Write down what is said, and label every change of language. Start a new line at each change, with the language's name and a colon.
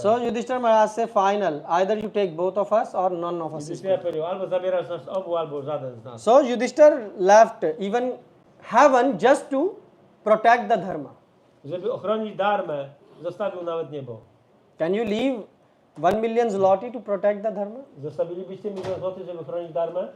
English: So Yudhishthira Maharaj said, final, either you take both of us or none of us is
Polish: Yudhishthira
English: good.
Polish: powiedział, albo zabierasz nas obu, albo żaden z nas.
English: So Yudhishthira left even heaven just to protect the dharma.
Polish: Żeby ochronić darmę, zostawił nawet niebo.
English: Can you leave 1 million zloty to protect the dharma?
Polish: Zostawilibyście 1 000 000 złotych, żeby chronić darmę?